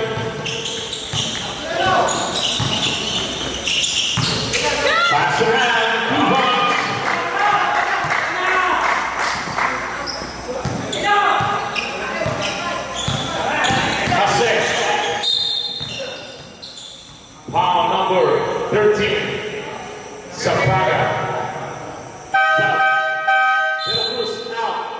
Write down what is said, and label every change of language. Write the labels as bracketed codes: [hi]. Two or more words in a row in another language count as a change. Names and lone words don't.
[en] Pass around. 2 points. Assist. Foul number 13. Sampaga. De La Cruz out.